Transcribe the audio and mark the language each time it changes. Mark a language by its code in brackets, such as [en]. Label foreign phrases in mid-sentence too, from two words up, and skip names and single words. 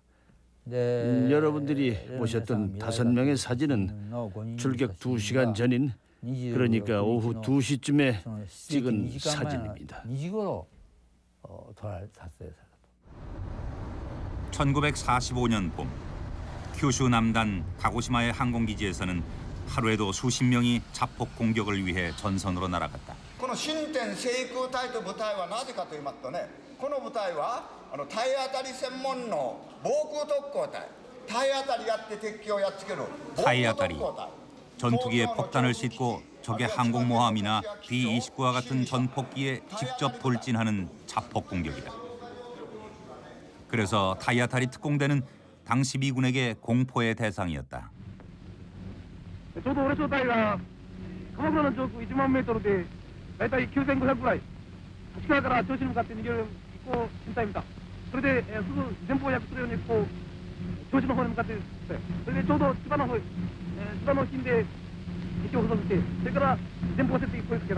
[ko] 여러분들이 보셨던 5명의 사진은 출격 2시간 전인, 그러니까 오후 2시쯤에 찍은 사진입니다. 1945년 봄, 큐슈 남단 가고시마의 항공기지에서는 하루에도 수십 명이 자폭 공격을 위해 전선으로 날아갔다. [ja] この新天制空隊という部隊はなぜかと言いますとね、この部隊は体当たり専門の防空特攻隊、体当たりやって敵をやっつける防空特攻隊。 [ko] 전투기에 폭탄을 싣고 적의 항공모함이나 B-29와 같은 전폭기에 직접 돌진하는 자폭 공격이다. 그래서 타이아타리 특공대는 당시 미군에게 공포의 대상이었다. [ja] ちょうど俺小隊が鎌倉の上空1万メートルで大体9500ぐらい、立川から銚子に向かって逃げる飛行編隊見た。それで、すぐ前方を訳するようにこう銚子の方に向かって、それでちょうど千葉の方、千葉の付近で道を塞ぎて、それから前方を設定声かけた。